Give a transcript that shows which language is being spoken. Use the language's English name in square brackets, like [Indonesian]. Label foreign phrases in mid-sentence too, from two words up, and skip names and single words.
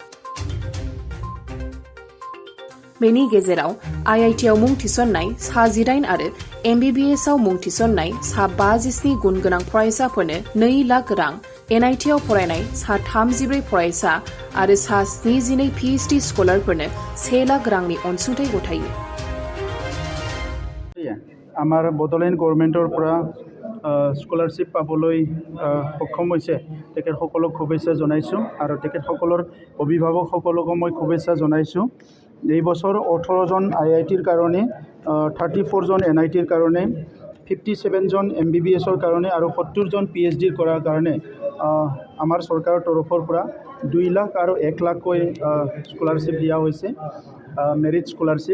[Bodo] बेनि गेजेराव IIT आव मुं थिसननाय सा 18 आरो MBBS आव मुं थिसननाय सा 57 गुन गोनां फरायसाफोरनो 2 लाख रां, NIT आव फरायनाय सा 34 फरायसा आरो सा 72 PhD स्कलारफोरनो 1 लाख रांनि अनसुंथाइ गथायो। [Assamese] আমাৰ বডোলেণ্ড গভৰ্ণমেণ্টৰ পৰা স্কলাৰশ্বিপ পাবলৈ সক্ষম হৈছে তেখেতসকলক শুভেচ্ছা জনাইছোঁ আৰু তেখেতসকলৰ অভিভাৱকসকলকো মই শুভেচ্ছা জনাইছোঁ। এই বছৰ 18 জন IITৰ কাৰণে 34 জন NITৰ কাৰণে 57 জন MBBSৰ কাৰণে আৰু 70 জন PhDৰ কৰাৰ কাৰণে আমাৰ চৰকাৰৰ তৰফৰ পৰা 2 লাখ আৰু 1 লাখকৈ স্কলাৰশ্বিপ দিয়া হৈছে, [English] merit scholarship.